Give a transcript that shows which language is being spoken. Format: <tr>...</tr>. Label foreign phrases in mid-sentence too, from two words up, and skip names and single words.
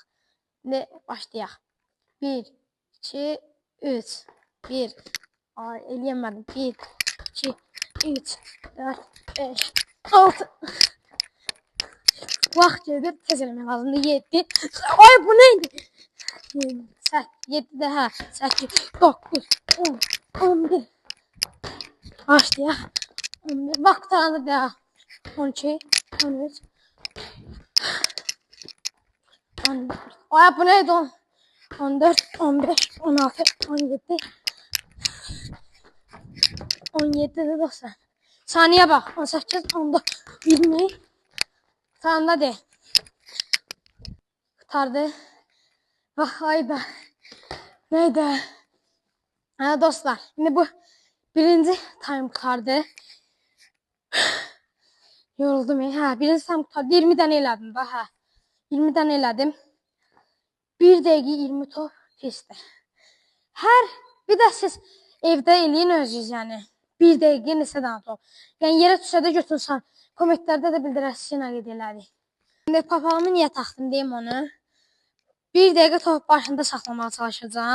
<az>İndi başlayaq. 1, 2, 3, 1, eləyəmədim, 1, 2, 3, 4, 5, 6. Vaxt gedir, tez eləmək lazımdır. 7. Ay, bu neydi? 7 də, hə, 8, 9, 10, 11. Başlayaq. 11. Vaxt qutarandı da. 12, 13. 14. Ay, bu neydi? 14, 15, 16, 17. 17'de dostlar.</az> <tr>Saniye bak. 18, 19, 20. Sağında de. Kurtardı. Bak hayda. Neydi? Ha dostlar. Şimdi bu birinci time kurtardı. Yoruldum ya. Ha, birinci time kurtardı.</tr> <az>20 tane elədim da. Ha. 20 tane elədim. 1 dəqiqə 20 top pisdir. Bir də siz evdə eləyin özünüz yəni. 1 dəqiqə neçə dənə top. Yəni yerə düşsə də götürsən. Kommentlərdə də bildirəsiniz nə qeyd elədik. İndi papağımı niyə taxdım deyim onu. 1 dəqiqə top başında saxlamağa çalışacağam.</az>